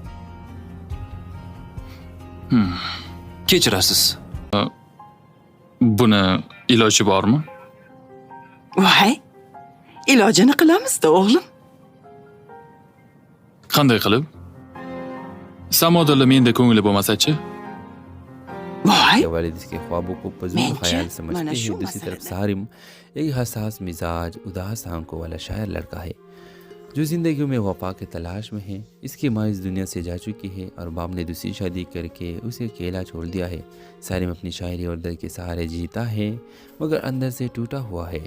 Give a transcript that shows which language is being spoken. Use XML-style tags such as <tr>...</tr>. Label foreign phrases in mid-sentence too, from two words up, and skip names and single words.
<uz>Kechirasiz. Buni iloji bormi? Voy, ilojini qilamiz-da, o'g'lim. Qanday qilib? Samodola menda ko'ngli bo'lmasa-chi? Voy,</uz> <ur>والد اس کے خوابوں کو فضول خیال سمجھتے ہیں دوسری طرف سارم ایک حساس مزاج اداس آنکھوں والا شاعر لڑکا ہے جو زندگیوں میں وفا کے تلاش میں ہے. اس کی ماں اس دنیا سے جا چکی ہے اور باپ نے دوسری شادی کر کے اسے اکیلا چھوڑ دیا ہے. سارم اپنی شاعری اور درد کے سہارے جیتا ہے مگر اندر سے ٹوٹا ہوا ہے.</ur>